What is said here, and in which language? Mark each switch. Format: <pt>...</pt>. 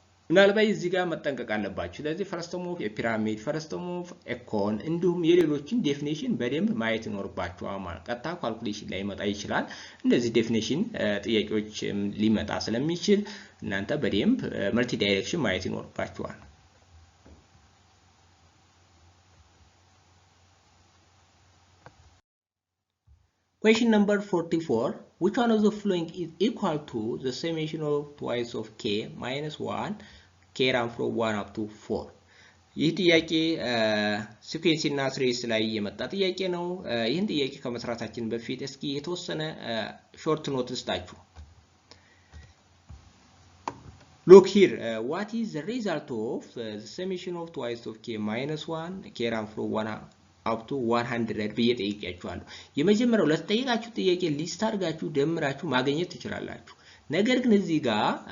<am>ምናልባት እዚህ ጋር መጠንቀቅ አለባችሁ። ስለዚህ ፈርስት ተርም ኦፍ የፒራሚድ ፈርስት ተርም ኦፍ ኮን እንዲሁም የሌሎችን ዴፊኒሽን በደንብ ማየት ይኖርባችኋል ማለት ቀጥታ ካልኩሌሽን ላይ መጣ ይችላል። እንደዚህ ዴፊኒሽን ጥያቄዎች ሊመጣ ስለሚችል እናንተ በደንብ መልቲ ዳይሬክሽን ማየት ይኖርባችኋል።</am> <en>Question number 44. Which one of the following is equal to the summation of twice of k minus 1 k round from 1 up to 4?</en> <am>ይህ ጥያቄ ሲኩዌንስ እና ትሬስ ላይ የመጣ ጥያቄ ነው። ይህን ጥያቄ ከመስራታችን በፊት እስኪ የተወሰነ ሾርት ኖት ልስጣችሁ።</am> <en>Look here, what is the result of the summation of twice of k minus 1 k run from 1 up to 100</en> <am>ብዬ ጠይቄያችኋለሁ። የመጀመሪያው ለተጠየቃችሁ ጥያቄ ሊስት አድርጋችሁ ደምራችሁ ማግኘት ትችላላችሁ። ነገር ግን እዚህ ጋር</am>